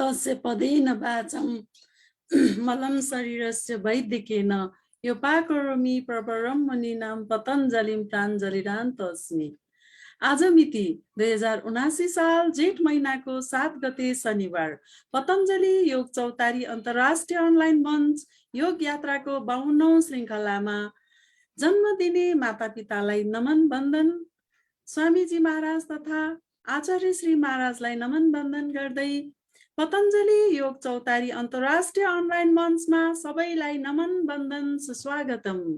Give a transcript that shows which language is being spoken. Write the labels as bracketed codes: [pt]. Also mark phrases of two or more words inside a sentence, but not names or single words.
[sa] यस्य पदेन वाचं मलं शरीरस्य वैद्यकेन योपाकरोमि प्रवरं मुनीनां पतञ्जलिं प्राञ्जलिरान्तस्मि। [ne] आज मिति 2079 साल जेठ महीनाको 7 गते शनिबार पतञ्जलि योग चौतारी अन्तर्राष्ट्रिय अनलाइन मञ्च योग यात्राको 52औं श्रृङ्खलामा जन्म दिने मातापितालाई नमन बन्दन, स्वामीजी महाराज तथा आचार्य श्री महाराजलाई नमन बन्दन गर्दै पतञ्जलि योग चौतारी अन्तर्राष्ट्रिय अनलाइन मञ्चमा सबैलाई नमन बन्दन सुस्वागतम।